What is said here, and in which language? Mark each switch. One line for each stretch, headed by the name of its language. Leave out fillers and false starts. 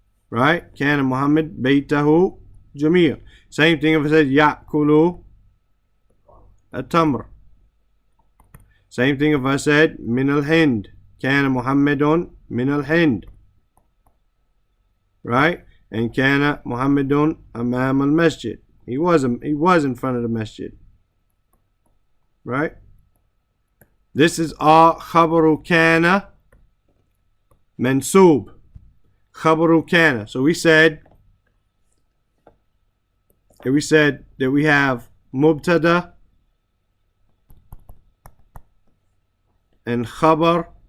Arabic: Right? كان محمد بيته جميل.
English: Same thing if I said
Arabic: يأكل التمر.
English: Same thing if I said
Arabic: من الهند. كان محمد من الهند. Right?
English: And
Arabic: كان محمد أمام المسجد.
English: He was in front of the masjid. Right? This is all
Arabic: خبر كان منصوب. خبر كان.
English: So we said that we have مبتدا and khabar.